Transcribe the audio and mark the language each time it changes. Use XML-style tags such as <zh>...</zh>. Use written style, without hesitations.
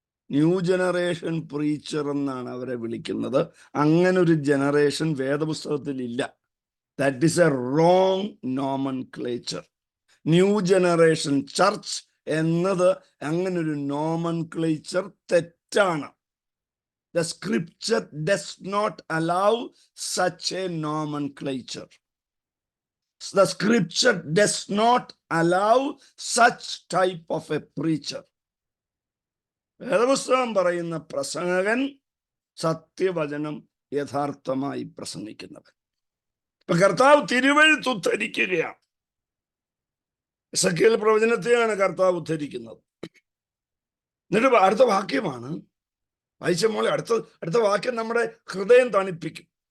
<ml>New generation preacher എന്നാണ് അവരെ വിളിക്കുന്നത്. അങ്ങനൊരു ജനറേഷൻ വേദപുസ്തകത്തിൽ ഇല്ല.</ml> <en>That is a wrong nomenclature.</en> <ml>New generation church എന്നത് അങ്ങനൊരു നോമൻക്ലേച്ചർ തെറ്റാണ്.</ml> <en>The scripture does not allow such a nomenclature. The scripture does not allow such type of a preacher.</en> <ml>വേദപുസ്തകം പറയുന്ന പ്രസംഗകൻ സത്യവചനം യഥാർത്ഥമായി പ്രസംഗിക്കുന്നവൻ. ഇപ്പൊ കർത്താവ് തിരുവെഴുത്ത് ഉദ്ധരിക്കുകയാണ്. എസെക്കിയേൽ പ്രവചനത്തെയാണ് കർത്താവ് ഉദ്ധരിക്കുന്നത്. എന്നിട്ട് അടുത്ത വാക്യമാണ് വായിച്ച മോളെ. അടുത്ത വാക്യം നമ്മുടെ ഹൃദയം തണുപ്പിക്കും.</ml>